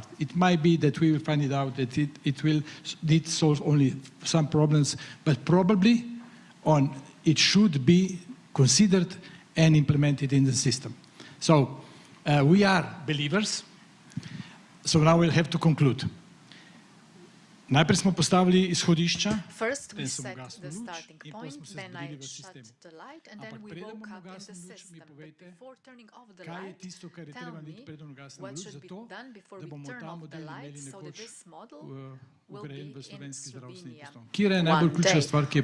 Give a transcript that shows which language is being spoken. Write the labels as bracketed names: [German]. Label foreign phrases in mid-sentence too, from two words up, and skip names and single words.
[English] It might be that we will find it out that it solves only some problems, but probably it should be considered and implemented in the system. So we are believers. So now we'll have to conclude. [Slovenian] Najprej smo postavili izhodišča. [English] First we set the starting point, then I shut the light, and then we woke up in the system. But before turning off the light, tell me what should be done before we turn off the light so that this model will be in Slovenia one day.